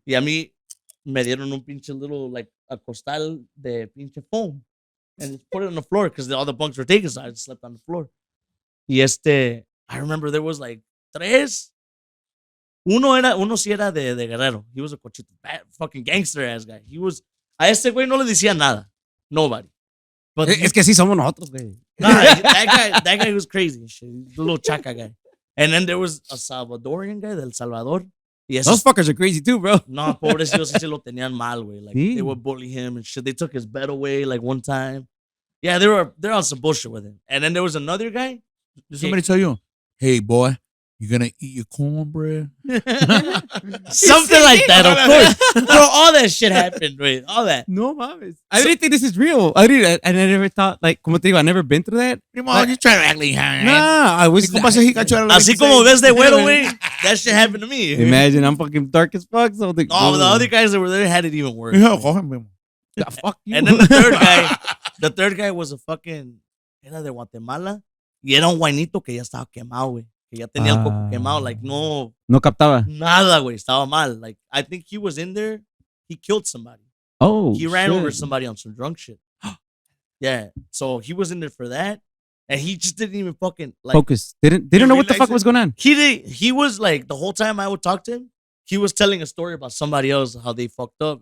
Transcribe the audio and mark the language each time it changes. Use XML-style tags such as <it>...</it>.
<es>Y a mí me dieron un pinche</es> <en>little, like,</en> <es>a costal de pinche foam.</es> <en>And just put it on the floor because all the bunks were taken, so I just slept on the floor. Y I remember there was like 3.</en> <es>Uno sí era de Guerrero.</es> <en>He was a cochito, bad fucking gangster ass guy. He was,</en> <es>a este güey no le decía nada.</es> <en>Nobody. But</en> <es>Es que sí somos nosotros, güey.</es> <en>nah, that guy was crazy and shit. The little chaca guy. And then there was a Salvadorian guy del Salvador.</en> <es>Y</es> <en>Those fuckers are crazy too, bro.</en> <es>no, pobrecito sí se lo tenían mal, güey.</es> <en>Like,</en> <es>Sí.</es> <en>they would bully him and shit. They took his bed away, like, one time. Yeah, they're on some bullshit with him. And then there was another guy. Did somebody tell you, hey, boy, you're going to eat your cornbread? Something like that, of course. Bro, all that shit happened, right? All that.</en> <es>No mames.</es> <en>I didn't think this is real. I never thought, like,</en> <es>como te digo,</es> <en>I never been through that. Primo, you trying to act like Nah, I was.</en> <es>Así como ves de güero, güey.</es> <en>That shit happened to me. Imagine, I'm fucking dark as fuck. So the other guys that were there had it even worse. fuck you. And then the third guy was a fucking,</en> <es>era de Guatemala. Y era un guainito que ya estaba quemado, güey. Que ya tenía el coco quemado.</es> <en>Like, no</en> <es>captaba. nada, güey. Estaba mal.</es> <en>Like, I think he was in there. He killed somebody. Oh, He ran shit. over somebody on some drunk shit. Yeah. So he was in there for that. And he just didn't even fucking, like. Focus. Didn't know what the fuck was going on. He was like, the whole time I would talk to him, he was telling a story about somebody else, how they fucked up.</en>